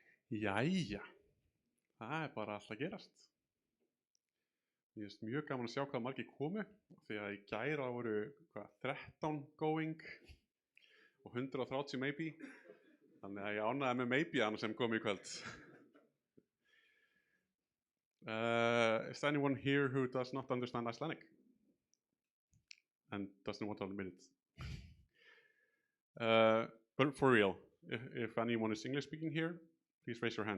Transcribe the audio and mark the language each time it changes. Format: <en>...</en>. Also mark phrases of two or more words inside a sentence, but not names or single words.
<is>Jæja, það er bara allt að gerast. Mér finnst mjög gaman að sjá hvað margir komu því að í gæra voru 13 going og 130 maybe. Þannig að ég ánægði með maybe-ana sem kom í kvöld.</is> <en>Is there anyone here who does not understand Icelandic and doesn't want to admit it? But for real, if anyone is English speaking here, please raise your hand.</en>